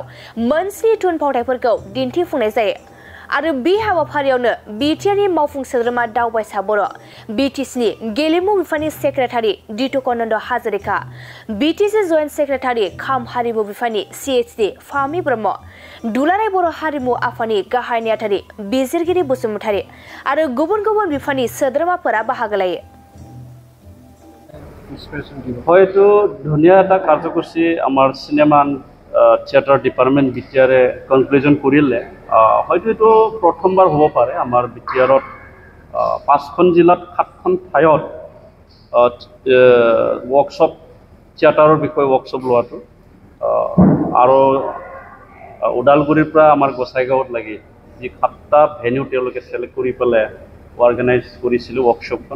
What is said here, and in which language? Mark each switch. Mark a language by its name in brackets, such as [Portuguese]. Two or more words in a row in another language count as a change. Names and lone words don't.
[Bodo] मोनस्नि थुनफावथायफोरखौ दिन्थिफुंनाय जायो आरो बि हाबाफारियावनो बिटिआरनि मावफुं सोद्रोमा दावबायसा बर', बिटिसिनि गेलेमु बिफाननि सेक्रेटारि दितुकानन्द हाजरिका, बिटिसि [English] joint secretary [Bodo] खाम हारिमु बिफाननि सिएचडि फामि ब्रह्म, दुलाराय बर' हारिमु आफादनि गाहाय नेहाथारि बिजिरगिरि बसुमतारी आरो गुबुन गुबुन बिफाननि सोद्रोमाफोरा बाहागो लायो। [Assamese] হয়তো ধুনীয়া এটা কাৰ্যসূচী আমাৰ [English] cinema theatre department [Assamese] বিটিআৰে কনক্লুজন কৰিলে। হয়তো এইটো প্ৰথমবাৰ হ'ব পাৰে আমাৰ বিটিআৰত 5খন জিলাত 7খন ঠাইত ৱৰ্কশ্বপ থিয়েটাৰৰ বিষয়ে ৱৰ্কশ্বপ লোৱাটো আৰু ওদালগুৰিৰ পৰা আমাৰ গোসাইগাঁৱত লাগি যি 7টা ভেনিউ তেওঁলোকে চিলেক্ট কৰি পেলাই অৰ্গেনাইজ কৰিছিলোঁ ৱৰ্কশ্বপখন।